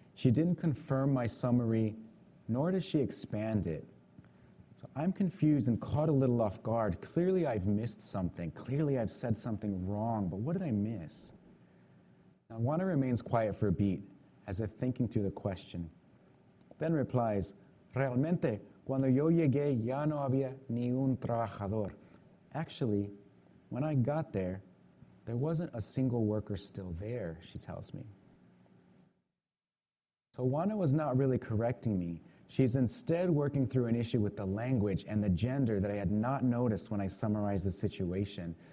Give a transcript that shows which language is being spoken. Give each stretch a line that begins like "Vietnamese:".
English: She didn't confirm my summary, nor does she expand it. So I'm confused and caught a little off guard. Clearly I've missed something. Clearly I've said something wrong, but what did I miss? Now Juana remains quiet for a beat, as if thinking through the question. Then replies,
Spanish: realmente, cuando yo llegué ya no había ni un trabajador.
English: Actually, when I got there wasn't a single worker still there, she tells me. So Juana was not really correcting me. She's instead working through an issue with the language and the gender that I had not noticed when I summarized the situation.